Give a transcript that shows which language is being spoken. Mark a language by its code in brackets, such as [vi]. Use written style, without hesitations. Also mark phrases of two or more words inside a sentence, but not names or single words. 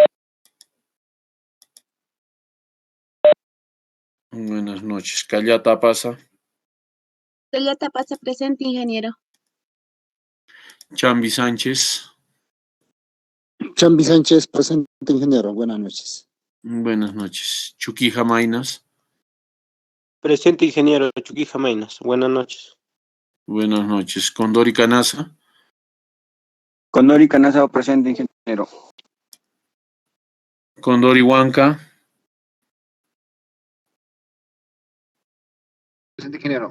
[es] Buenas noches. Callata Pasa. Callata Pasa presente, ingeniero. Chambi Sánchez. Chambi Sánchez presente, ingeniero. Buenas noches. Buenas noches. Chuquija Mainas. Presente, ingeniero. Chuquija Mainas. Buenas noches. Buenas noches. Condori Canasa. Condori Canasa, presente, ingeniero. Condori Huanca. Presente, ingeniero.